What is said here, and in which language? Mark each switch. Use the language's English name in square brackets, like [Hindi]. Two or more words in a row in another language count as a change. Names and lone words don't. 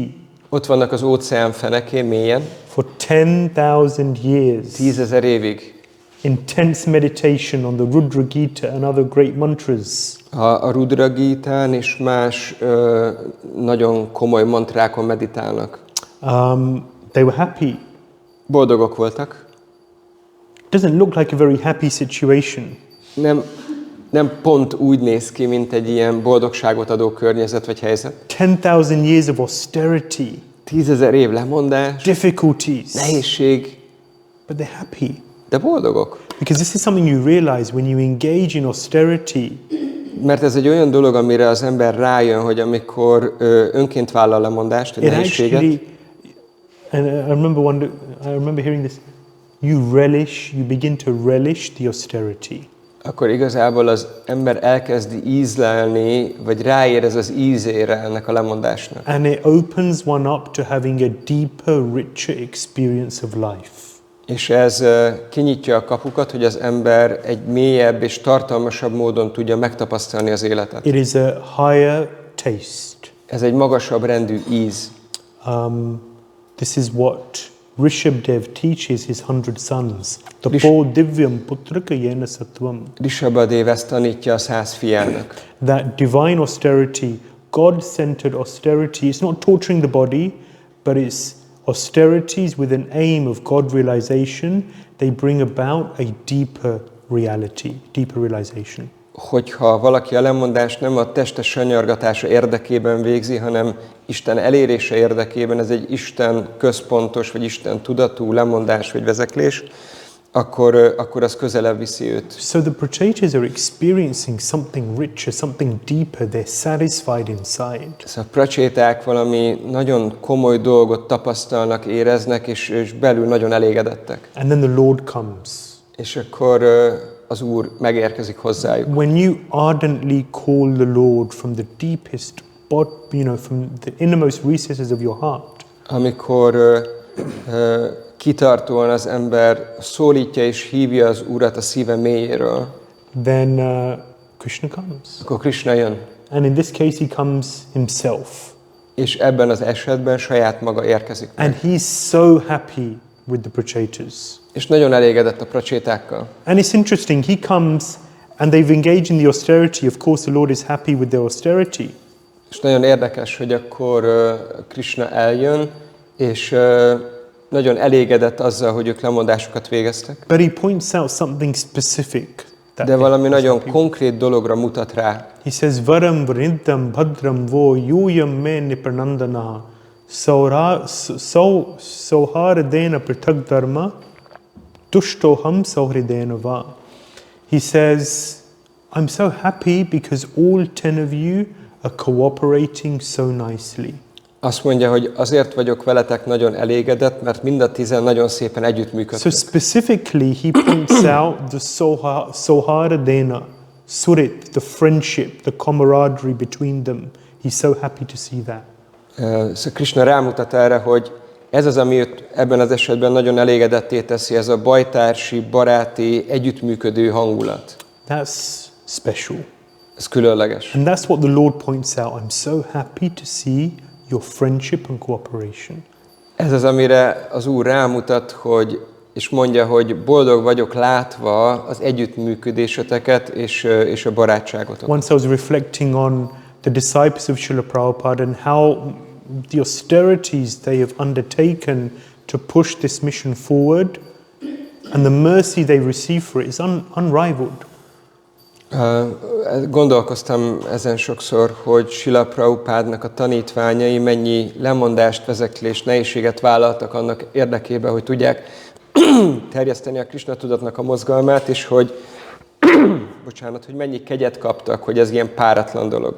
[Hungarian] Ott vannak az óceán fenekén, mélyen. [English] For 10,000 years. [Hungarian] 10,000 évig. [English] Intense meditation on the Rudra Gita and other great mantras. [Hungarian] A Rudra Gitán és más nagyon komoly mantrákon meditálnak. [English] They were happy. [Hungarian] Boldogok voltak. [English] Doesn't look like a very happy situation. [Hungarian] Nem pont úgy néz ki, mint egy ilyen boldogságot adó környezet vagy helyzet. [English] 10,000 years of austerity. [Hungarian] 10,000 év lemondás. [English] Difficulties. [Hungarian] Nehézség. [English] But they're happy. [Hungarian] De boldogok. [English] Because this is something you realize when you engage in austerity. [Hungarian] Mert ez egy olyan dolog, amire az ember rájön, hogy amikor önként vállal lemondást, a nehézséget. [English] And I remember hearing this. You begin to relish the austerity. [Hungarian] Akkor igazából az ember elkezdi ízlelni, vagy ráérez az ízére ennek a lemondásnak. [English] And it opens one up to having a deeper, richer experience of life. [Hungarian] És ez kinyitja a kapukat, hogy az ember egy mélyebb és tartalmasabb módon tudja megtapasztalni az életet. [English] It is a higher taste. [Hungarian] Ez egy magasabb rendű íz. [English] This is what Rishabdev teaches his 100 sons. [Sanskrit] तपो दिव्यं पुत्रका येन सत्त्वं. [Hungarian] Rishabdev ezt tanítja a 100 fiának. [English] That divine austerity, God-centered austerity, is not torturing the body, but it's austerities with an aim of God realization. They bring about a deeper reality, deeper realization. [Hungarian] hogyha valaki a lemondást nem a testes sanyargatása érdekében végzi, hanem Isten elérése érdekében, ez egy Isten központos, vagy Isten tudatú lemondás, vagy vezeklés, akkor az közelebb viszi őt. [English] So the Pracetās are experiencing something richer, something deeper. They're satisfied inside. [Hungarian] A Pracetāk valami nagyon komoly dolgot tapasztalnak, éreznek, és belül nagyon elégedettek. [English] And then the Lord comes. [Hungarian] És akkor az Úr megérkezik hozzájuk. [English] When you ardently call the Lord from the deepest, from the innermost recesses of your heart, [Hungarian] amikor kitartóan az ember szólítja és hívja az Urat a szíve mélyéről, [English] then Krishna comes. [Hungarian] akkor Krishna jön. [English] And in this case, he comes himself. [Hungarian] És ebben az esetben saját maga érkezik meg. [English] And he's so happy with the Pracetās. [Hungarian] És nagyon elégedett a Pracetákkal. [English] And it's interesting, he comes and they've engaged in the austerity. Of course, the Lord is happy with their austerity. [Hungarian] És nagyon érdekes, hogy akkor Krishna eljön, és nagyon elégedett azzal, hogy ők lemondásokat végeztek. [English] But he points out something specific. [Hungarian] De valami nagyon konkrét dologra mutat rá. [English] He says, [Sanskrit] वरं वृद्दं भद्रं वो यूयं मे निप्रानन्दन सौहार्देन पृथग् धर्म दुष्टोहं सौहृदेन व. [English] He says, I'm so happy because all 10 of you are cooperating so nicely. [Hungarian] Azt mondja, hogy azért vagyok veletek nagyon elégedett, mert mind a 10 nagyon szépen [English] So [Hungarian] együttműködtek. [English] specifically, he points out the [Sanskrit] सौहार्देन, सुहृत्, [English] the friendship, the camaraderie between them. He's so happy to see that. [Hungarian] Szóval Krishna rámutat erre, hogy ez az, ami őt ebben az esetben nagyon elégedetté teszi, ez a bajtársi, baráti, együttműködő hangulat. [English] That's special. [Hungarian] Ez különleges. [English] And that's what the Lord points out. I'm so happy to see your friendship and cooperation. [Hungarian] Ez az, amire az Úr rámutat, és mondja, hogy boldog vagyok látva az együttműködéseteket és a barátságotokat. [English] Once I was reflecting on the disciples of Srila Prabhupada and how the austerities they have undertaken to push this mission forward and the mercy they receive for it is unrivaled. [Hungarian] Gondolkoztam ezen sokszor, hogy Srila Prabhupádnak a tanítványai mennyi lemondást, vezeklést, nehézséget vállaltak annak érdekében, hogy tudják terjeszteni a Krishna tudatnak a mozgalmát, és hogy hogy mennyi kegyet kaptak, hogy ez ilyen páratlan dolog.